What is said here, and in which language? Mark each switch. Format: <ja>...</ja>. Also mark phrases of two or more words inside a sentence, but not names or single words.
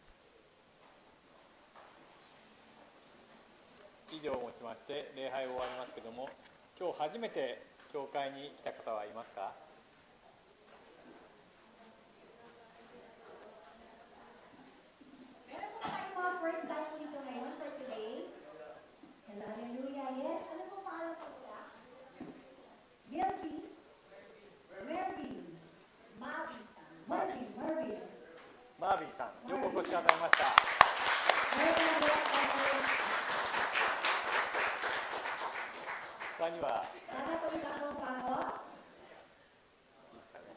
<ja>以上をもちまして礼拝を終わりますけども、今日初めて教会に来た方はいますか？</ja> <en>First time</en> <tl>po dito ngayon</tl> <en>for today. Hello, hallelujah. Yes,</en> <tl>ano po pangalan po nila? Mervin.</tl> <ja>マービンさん、よくお越しくださいました。他には、いいですかね。</ja>